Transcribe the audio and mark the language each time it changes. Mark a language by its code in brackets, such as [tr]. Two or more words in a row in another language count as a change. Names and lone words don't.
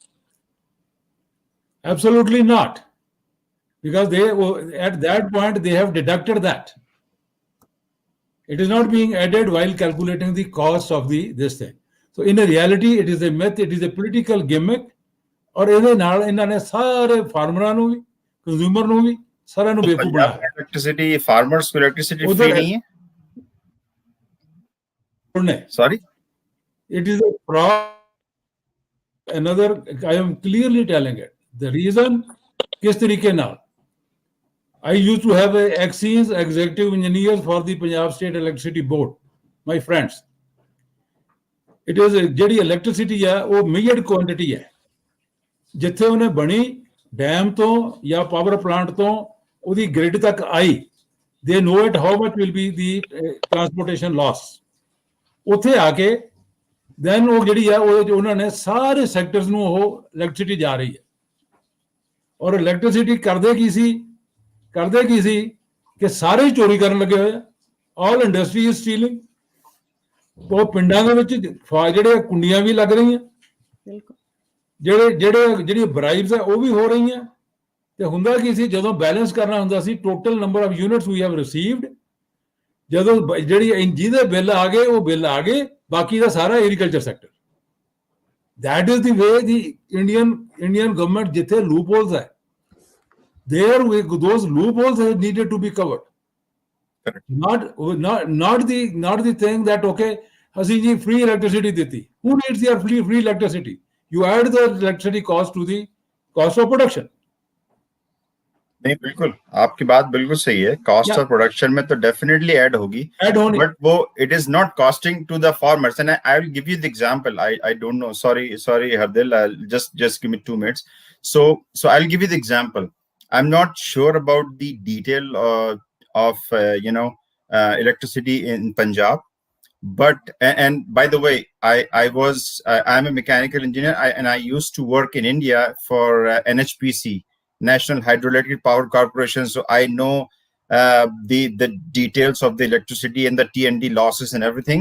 [en] Absolutely not, because at that point they have deducted that. It is not being added while calculating the cost of this thing. So in a reality, it is a myth. It is a political gimmick. [pa] और ਇਹਦੇ ਨਾਲ ਇਹਨਾਂ ਨੇ ਸਾਰੇ ਫਾਰਮਰਾਂ ਨੂੰ ਵੀ, ਕੰਜ਼ਿਊਮਰ ਨੂੰ ਵੀ, ਸਾਰਿਆਂ ਨੂੰ ਬੇਵਕੂਫ ਬਣਾਇਆ। [en] Electricity, farmers [hi] को [en] electricity free [hi] नहीं है? [en] Sorry? It is a fraud. I am clearly telling it. The reason, [hi] किस तरीके नाल? [en] I used to have ex executive engineers for the Punjab State Electricity Board, my friends. It is [pa] ਜਿਹੜੀ electricity ਹੈ ਉਹ [en] measured quantity [pa] ਹੈ, ਜਿੱਥੇ ਉਹਨੇ ਬਣੀ ਡੈਮ ਤੋਂ ਜਾਂ [en] power plant [pa] ਤੋਂ ਉਹਦੀ ਗ੍ਰਿਡ ਤੱਕ ਆਈ, [en] they know it how much will be the transportation loss. [pa] ਉੱਥੇ ਆ ਕੇ then ਉਹ ਜਿਹੜੀ ਹੈ ਉਹਨਾਂ ਨੇ ਸਾਰੇ ਸੈਕਟਰਸ ਨੂੰ ਉਹ electricity ਜਾ ਰਹੀ ਹੈ। ਔਰ electricity ਕਰਦੇ ਕੀ ਸੀ ਕਿ ਸਾਰੇ ਚੋਰੀ ਕਰਨ ਲੱਗੇ ਹੋਏ, [en] all industry is stealing। [pa] ਉਹ ਪਿੰਡਾਂ ਦੇ ਵਿੱਚ ਜਿਹੜੇ ਕੁੰਡੀਆਂ ਵੀ ਲੱਗ ਰਹੀਆਂ, ਜਿਹੜੀ ਬ੍ਰਾਈਬਸ ਹੈ ਉਹ ਵੀ ਹੋ ਰਹੀਆਂ। ਤੇ ਹੁੰਦਾ ਕੀ ਸੀ, ਜਦੋਂ ਬੈਲੈਂਸ ਕਰਨਾ ਹੁੰਦਾ ਸੀ [en] total number of units we have received, [pa] ਜਦੋਂ ਜਿਹਦੇ ਬਿੱਲ ਆ ਗਏ ਉਹ ਬਿੱਲ ਆ ਗਏ, ਬਾਕੀ ਦਾ ਸਾਰਾ [en] agriculture sector. that is the way the Indian government, [pa] ਜਿੱਥੇ loopholes ਹੈ, [en] those loopholes needed to be covered। Not the thing that okay, [pa] ਅਸੀਂ ਜੀ [en] free electricity ਦਿੱਤੀ। Who needs your free electricity? You add the electricity cost to the cost of production। [hi] नहीं, बिल्कुल आपकी बात बिल्कुल सही है। [en] cost of production [hi] में तो [en] definitely add होगी, but वो it is not costing to the farmers। And I will give you the example. I don't know, sorry हरदिल, just give me 2 minutes। So I'll give you the example। I'm not sure about the detail of electricity in Punjab, but and by the way, I'm a mechanical engineer, and I used to work in India for NHPC, National Hydroelectric Power Corporation, so I know the details of the electricity and the T&D losses and everything.